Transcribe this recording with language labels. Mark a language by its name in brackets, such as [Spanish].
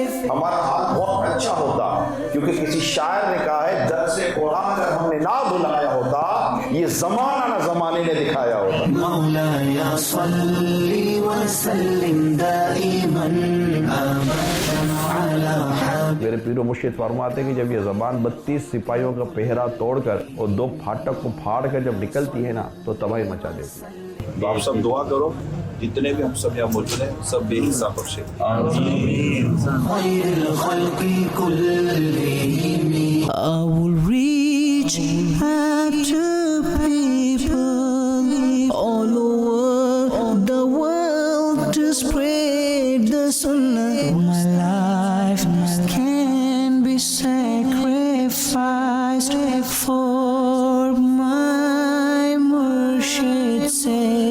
[Urdu] ہمارا حال بہت اچھا ہوتا کیونکہ کسی شاعر نے کہا ہے درس قرآن اگر ہم نے نہ بلایا ہوتا یہ زمانہ نہ زمانے نے دکھایا ہوتا. [Arabic] مولاي صل وسلم دائما على حبيبك. [Urdu] میرے پیر و مرشد فرماتے ہیں کہ جب یہ زبان 32 سپاہیوں کا پہرا توڑ کر اور 2 پھاٹک کو پھاڑ کر جب نکلتی ہے نا تو تباہی مچا دیتی ہے. تو آپ سب دعا کرو, جتنے بھی ہم سب یہاں موجود ہیں سب بے حساب بخشے. [Arabic] خير الخلق كلهم. [English] I will reach out to people all over the world to spread the sunnah. My life can be sacrificed for my Murshid said.